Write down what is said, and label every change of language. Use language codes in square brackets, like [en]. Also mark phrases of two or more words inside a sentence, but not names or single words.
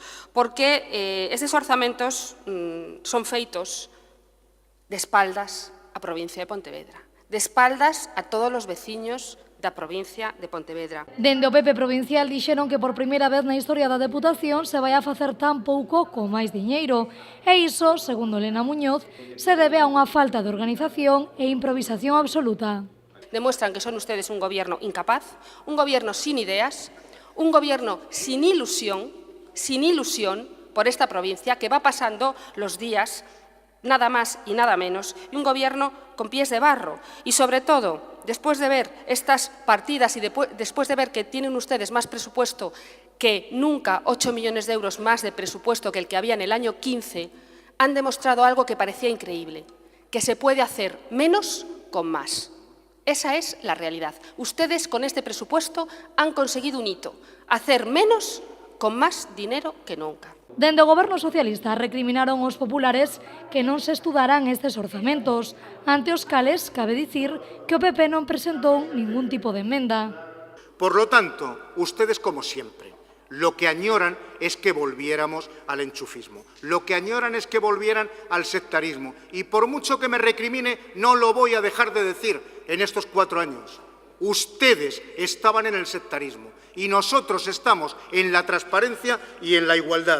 [gl] Porque estes orzamentos son feitos de espaldas á provincia de Pontevedra, de espaldas a todos os veciños da provincia de Pontevedra. Dende o PP provincial dixeron que por primeira vez na historia da Deputación se vai a facer tan pouco con máis diñeiro. E iso, segundo Elena Muñoz, se debe a unha falta de organización e improvisación absoluta. [es] Demuestran que son ustedes un gobierno incapaz, un gobierno sin ideas, un gobierno sin ilusión por esta provincia que va pasando los días, nada más y nada menos, y un gobierno con pies de barro. Y sobre todo, después de ver estas partidas y después de ver que tienen ustedes más presupuesto que nunca, 8 millones de euros más de presupuesto que el que había en el año 15, han demostrado algo que parecía increíble, que se puede hacer menos con más. Esa es la realidad. Ustedes con este presupuesto han conseguido un hito, hacer menos con más dinero que nunca. [gl] Dende o Goberno socialista recriminaron aos populares que non se estudaran estes orzamentos, ante os cales cabe dicir que o PP non presentou ningún tipo de emenda. [es] Por lo tanto, ustedes como siempre, lo que añoran es que volviéramos al enchufismo, lo que añoran es que volvieran al sectarismo. Y por mucho que me recrimine, no lo voy a dejar de decir en estos 4 años. Ustedes estaban en el sectarismo y nosotros estamos en la transparencia y en la igualdad.